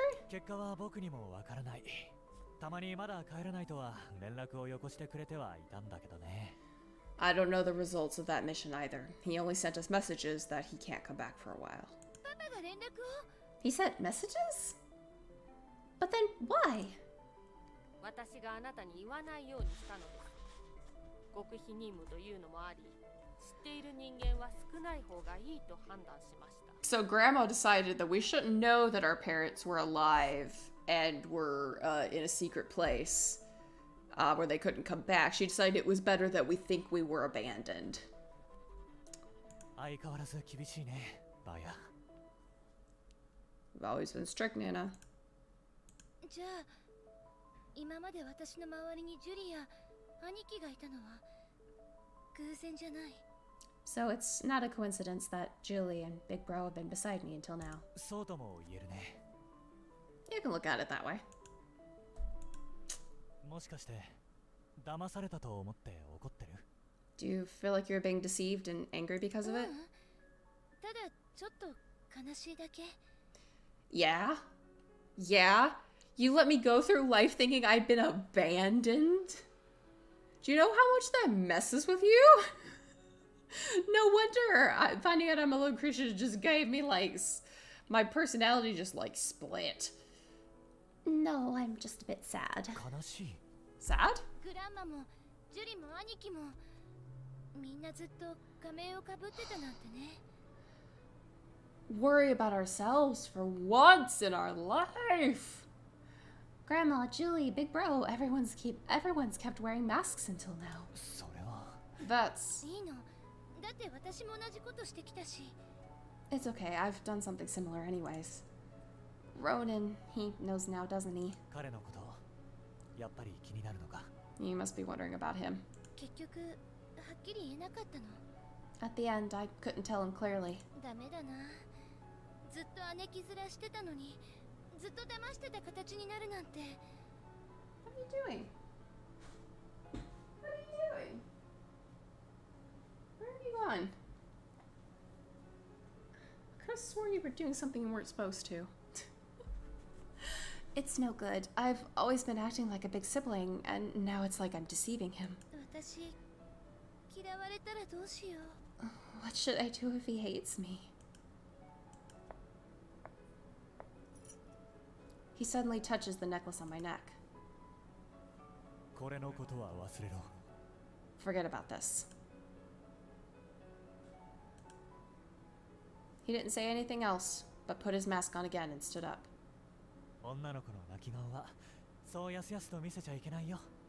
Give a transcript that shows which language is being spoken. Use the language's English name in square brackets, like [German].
[Japanese] 結果は僕にもわからない。たまにまだ帰らないとは連絡をよこしてくれてはいたんだけどね。 [English] I don't know the results of that mission either. He only sent us messages that he can't come back for a while. [Japanese] パパが連絡を？ [English] He sent messages? But then why? [Japanese] 私があなたに言わないようにしたのです。極秘任務というのもあり、知っている人間は少ない方がいいと判断しました。 [English] So Grandma decided that we shouldn't know that our parents were alive and were in a secret place where they couldn't come back. She decided it was better that we think we were abandoned. [Japanese] 相変わらず厳しいね、バーヤ。 [English] We've always been strict, Nana. [Japanese] じゃあ今まで私の周りにジュリや兄貴がいたのは偶然じゃない。 [English] So it's not a coincidence that Julie and Big Bro have been beside me until now. [Japanese] そうとも言えるね。 [English] You can look at it that way. [Japanese] もしかして騙されたと思って怒ってる？ [English] Do you feel like you're being deceived and angry because of it? [Japanese] ただちょっと悲しいだけ。 [English] Yeah? Yeah? You let me go through life thinking I'd been abandoned? Do you know how much that messes with you? No wonder finding out I'm a Lucretia just gave me like my personality just like split. No, I'm just a bit sad. [Japanese] 悲しい。 [English] Sad? [Japanese] グランマもジュリも兄貴もみんなずっと仮面をかぶってたなんてね。 [English] Worry about ourselves for once in our life. Grandma, Julie, Big Bro, everyone's kept wearing masks until now. [Japanese] それは。 [English] That's... [Japanese] いいの。だって私も同じことしてきたし。 [English] It's okay, I've done something similar anyways. Ronan, he knows now, doesn't he? [Japanese] 彼のこと、やっぱり気になるのか。 [English] You must be wondering about him. [Japanese] 結局はっきり言えなかったの。 [English] At the end, I couldn't tell him clearly. [Japanese] ダメだな。ずっと姉貴面してたのにずっと騙してた形になるなんて。 [English] What are you doing? What are you doing? Where have you gone? I could have sworn you were doing something you weren't supposed to. It's no good. I've always been acting like a big sibling, and now it's like I'm deceiving him. [Japanese] 私嫌われたらどうしよう。 [English] What should I do if he hates me? He suddenly touches the necklace on my neck. [Japanese] これのことは忘れろ。 [English] Forget about this. He didn't say anything else, but put his mask on again and stood up. [Japanese] 女の子の泣き顔はそうやすやすと見せちゃいけないよ。